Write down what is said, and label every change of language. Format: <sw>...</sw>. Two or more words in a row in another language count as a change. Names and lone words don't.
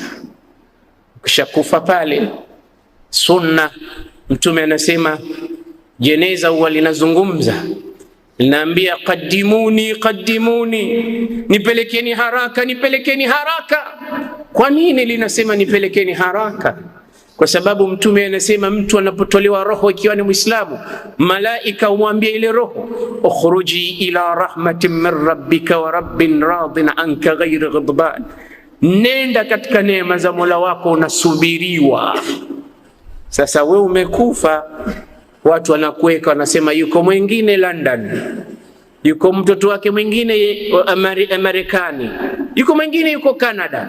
<sw>Kisha kufa pale, sunna, Mtume anasema jeneza huwa linazungumza, linaambia</sw> <ar>قدموني قدموني,</ar> <sw>nipelekeni haraka, nipelekeni haraka. Kwa nini linasema nipelekeni haraka? Kwa sababu Mtume anasema mtu anapotolewa roho ikiwa ni Muislamu, malaika umwambia ile roho,</sw> <ar>اخرجي إلى رحمة من ربك ورب راض عنك غير غضبان,</ar> <sw>Nenda katika neema za Mola wako, unasubiriwa. Sasa we umekufa, watu wanakuweka, wanasema yuko mwingine London, yuko mtoto wake mwingine Marekani, yuko mwingine yuko Canada.</sw>